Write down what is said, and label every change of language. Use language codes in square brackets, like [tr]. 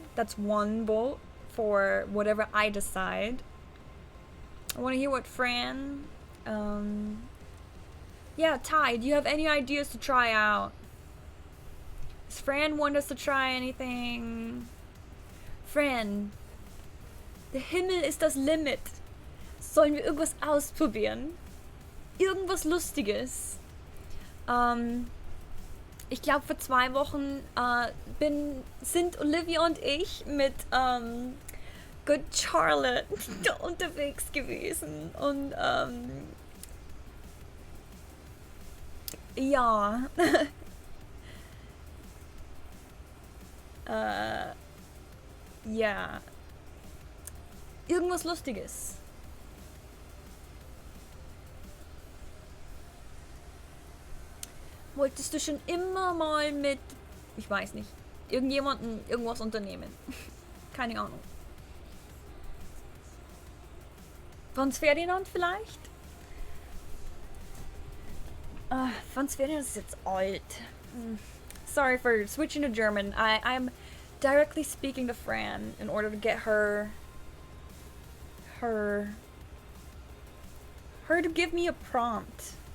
[en] That's one vote for whatever I decide. I want to hear what Fran... Yeah, Ty, do you have any ideas to try out? Does Fran want us to try anything? [de] Fran, der Himmel ist das Limit. Sollen wir irgendwas ausprobieren? Irgendwas Lustiges. Ich glaube, vor 2 Wochen sind Olivia und ich mit Good Charlotte unterwegs gewesen. Und ja. Ja. Irgendwas Lustiges. Wolltest du schon immer mal mit, ich weiß nicht, irgendjemanden irgendwas unternehmen? Keine Ahnung. Franz Ferdinand vielleicht? Franz Ferdinand ist jetzt alt. [en] Sorry for switching to German. I'm directly speaking to Fran in order to get her to give me a prompt.